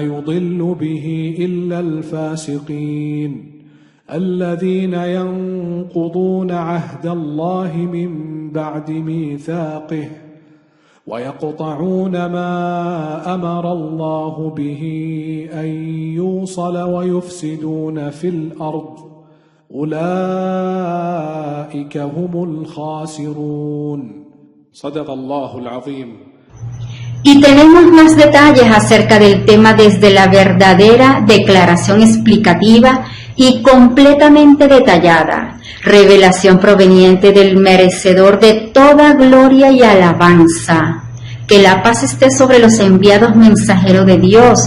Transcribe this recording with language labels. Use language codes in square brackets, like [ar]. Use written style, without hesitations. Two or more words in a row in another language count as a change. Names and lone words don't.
[ar] يضل به إلا الفاسقين الذين ينقضون عهد الله من بعد ميثاقه ويقطعون ما أمر الله به أن يوصل ويفسدون في الأرض أولئك هم الخاسرون صدق الله العظيم. [es] Y tenemos más detalles acerca del tema desde la verdadera declaración explicativa y completamente detallada, revelación proveniente del merecedor de toda gloria y alabanza. Que la paz esté sobre los enviados mensajeros de Dios.